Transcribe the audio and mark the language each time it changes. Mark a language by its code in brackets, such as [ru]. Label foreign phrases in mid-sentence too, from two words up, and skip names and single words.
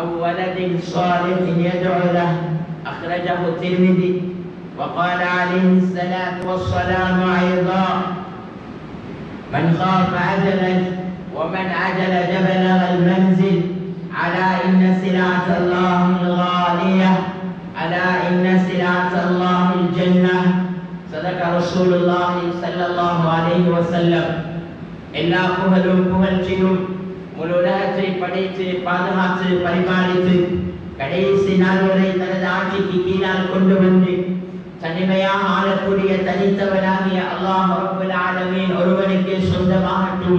[ar] ولد صالح يدعو له أخرجه الترمذي وقال عليه الصلاة والسلام أيضا من خاف عجلا ومن عجل بلغ المنزل ألا إن سلعة الله الغالية ألا إن سلعة الله الجنة صدق رسول الله صلى الله عليه وسلم [ta] எல்லா புகழும் புகழ்ச்சியும் முழு உலகத்தை படைத்து பாதுகாத்து பரிபாலித்து கடைசி நாள் வரை தனது ஆட்சிக்கு கீழால் கொண்டு வந்து தனிமையாக ஆளக்கூடிய தனித்தவனாகிய [ar] الله رب العالمين [ta] ஒருவனுக்கு சொந்தமாகட்டும்.